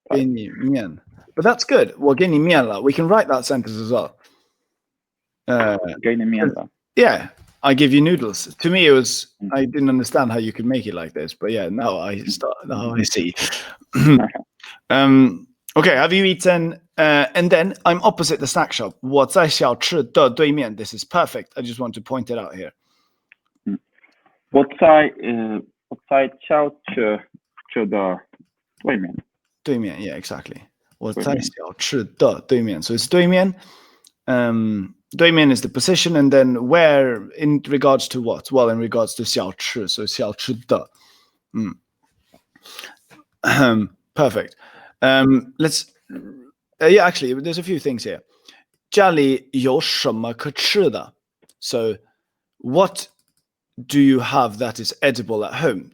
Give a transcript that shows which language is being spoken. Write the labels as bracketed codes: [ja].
[zh] 给你面 [en] But that's good. [zh] 我给你面了 [en] We can write that sentence as well. [zh] 给你面了 [en] Yeah, I give you noodles. To me, it was I didn't understand how you could make it like this, but yeah, now I see. Okay, have you eaten? And then I'm opposite the snack shop. [zh] 我在小吃的对面 [en] This is perfect. I just want to point it out here. [zh] 我在小吃的对面。 [en] 对面 Yeah, exactly. [zh] 我在小吃的对面 [en] So it's [zh] 对面。 [en] 对面 is the position, and then where in regards to what? Well, in regards to 小吃 So 小吃的。 Perfect. Let's. Yeah, actually, there's a few things here. [zh] 家里有什么可吃的 [en] So, what do you have that is edible at home?